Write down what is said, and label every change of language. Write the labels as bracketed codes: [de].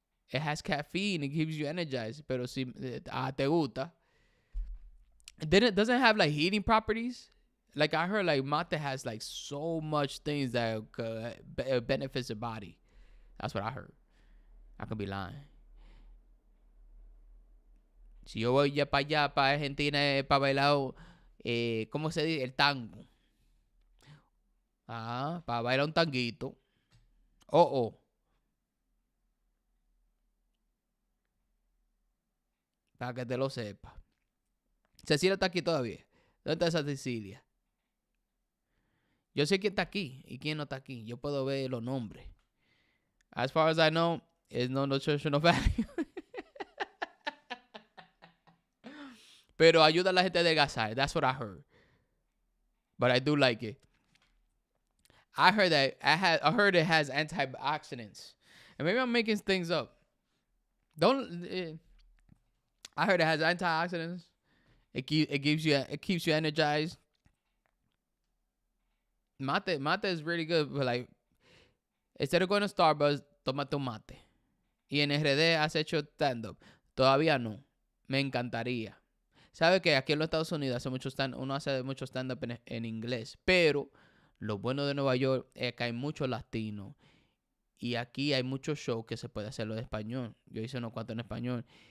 [en] It has caffeine. It keeps you energized. [es] Pero si te gusta, [en] then it doesn't have like heating properties. Like I heard, like mate has like so much things that benefits the body. That's what I heard. I could be lying. [es] Si yo voy ya para allá, para Argentina, para bailar, ¿cómo se dice? El tango. Ah, para bailar un tanguito. Oh, oh. Para que te lo sepa. Cecilia está aquí todavía. ¿Dónde está esa Cecilia? Yo sé quién está aquí y quién no está aquí. Yo puedo ver los nombres. [en] As far as I know, it's no nutritional value. [es] Pero ayuda a la gente a adelgazar. [en] That's what I heard. But I do like it. I heard it has antioxidants. And maybe I'm making things up. I heard it has antioxidants. It keeps you energized. Mate is really good, but like instead of going to Starbucks, [es] tómate un mate. Y en RD has hecho stand-up. Todavía no. Me encantaría. Sabe que aquí en los Estados Unidos uno hace mucho stand-up en inglés. Pero lo bueno de Nueva York es que hay muchos latinos. Y aquí hay muchos shows que se puede hacerlo en español. Yo hice unos cuantos en español.